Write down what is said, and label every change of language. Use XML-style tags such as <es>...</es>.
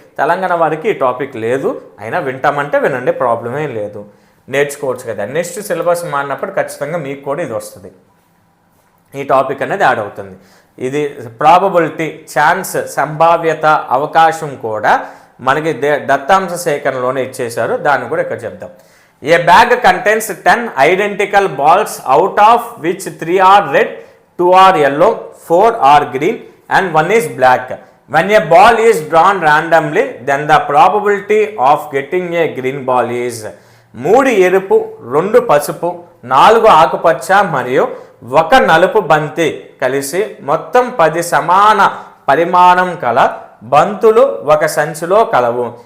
<te>తెలంగాణ వారికి ఈ టాపిక్ లేదు, అయినా వింటామంటే వినండి, ప్రాబ్లమే లేదు, నేర్చుకోవచ్చు కదా. నెక్స్ట్ సిలబస్ మారినప్పుడు ఖచ్చితంగా మీకు కూడా ఇది వస్తుంది, ఈ టాపిక్ అనేది యాడ్ అవుతుంది. ఇది ప్రాబబిలిటీ, ఛాన్స్, సంభావ్యత, అవకాశం కూడా మనకి దత్తాంశ సేకరణలోనే ఇచ్చేశారు, దాన్ని కూడా ఇక్కడ చెప్దాం.</te> <en>A bag contains 10 identical balls out of which 3 are red, 2 are yellow, 4 are green and 1 is black. When a ball is</en> <te>drawn randomly, then the probability of getting a green ball is 3 ఎరుపు, 2 పసుపు, 4 ఆకుపచ్చ మరియు 1 నలుపు బంతి కలిసి మొత్తం 10 సమాన పరిమాణం కల బంతులు ఒక సంచిలో కలవు.</te>